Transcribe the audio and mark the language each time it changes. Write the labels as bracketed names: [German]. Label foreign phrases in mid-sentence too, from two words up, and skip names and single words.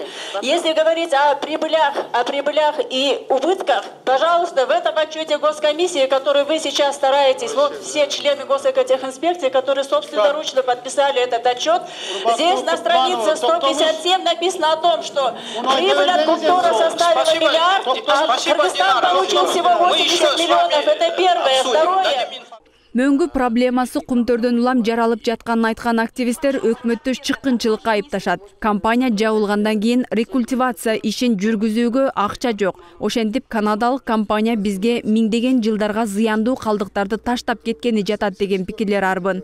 [Russian] Если говорить о прибылях и убытках, пожалуйста, в этом отчете Госкомиссии, который вы сейчас стараетесь, вот все члены Госэкотехинспекции, которые собственноручно подписали этот отчет, здесь на странице 157 написано о том, что прибыль от Кумтора составила миллиард, а Кыргызстан получил всего 80 миллионов. Это первое. Второе. [Kyrgyz] Мөңгү проблемасы Кумтөрдөн улам жаралып жатканын айткан активисттер өкмөттү чыккынчылыкка айыпташат. Компания жабылгандан кийин рекультивация ишин жүргүзүүгө акча жок. Ошентип канадалык компания бизге миңдеген жылдарга зыяндуу калдыктарды таштап кеткени жатат деген пикирлер арбын.